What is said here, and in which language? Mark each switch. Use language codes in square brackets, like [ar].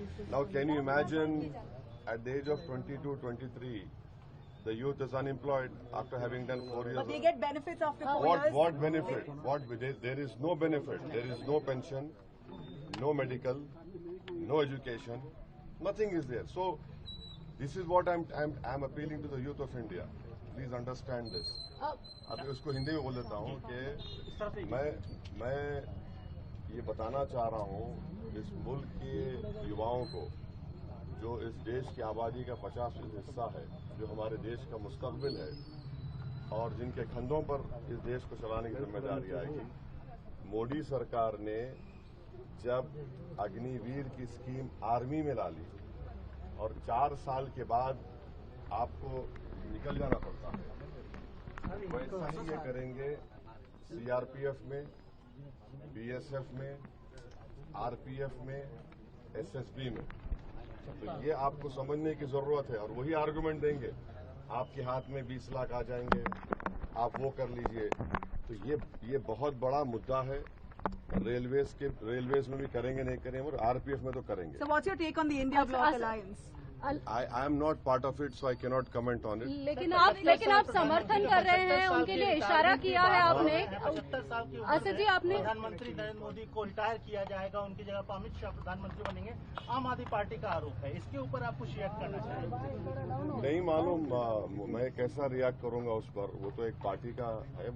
[en] Now, can you imagine at the age of 22, 23, the youth is unemployed after having done 4 years? But they get benefits after 4 years. What benefit? There is no benefit. There is no pension, no medical, no education. Nothing is there. So, this is what I'm appealing to the youth of India. Please understand this. [hi] अब उसको हिंदी में बोल देता हूँ कि मैं ये बताना चाह रहा हूँ इस मुल्क के युवाओं को, जो इस देश की आबादी का 50% हिस्सा है, जो हमारे देश का मुस्तकबिल है और जिनके कंधों पर इस देश को चलाने की जिम्मेदारी आएगी। मोदी सरकार ने जब अग्निवीर की स्कीम आर्मी में डाली और 4 साल के बाद आपको निकल जाना पड़ता है, वैसा ही ये करेंगे सीआरपीएफ में, बीएसएफ में, आरपीएफ में, एसएसबी में। तो ये आपको समझने की जरूरत है और वही आर्गुमेंट देंगे। आपके हाथ में 20 लाख आ जाएंगे, आप वो कर लीजिए। तो ये बहुत बड़ा मुद्दा है। रेलवेज में भी करेंगे, नहीं करेंगे, और आरपीएफ में तो करेंगे। [en] So what's your take on the India Bloc Alliance? I am not part of it, so I cannot comment on it. [hi] लेकिन आप समर्थन कर रहे हैं, उनके लिए इशारा किया है आपने। असद जी, आपने प्रधानमंत्री नरेंद्र मोदी को रिटायर किया जाएगा, उनकी जगह पर अमित शाह प्रधानमंत्री बनेंगे, आम आदमी पार्टी का आरोप है। इसके ऊपर आप कुछ रिएक्ट करना चाहेंगे? नहीं मालूम मैं कैसा रिएक्ट करूंगा उस पर, वो तो एक पार्टी का है।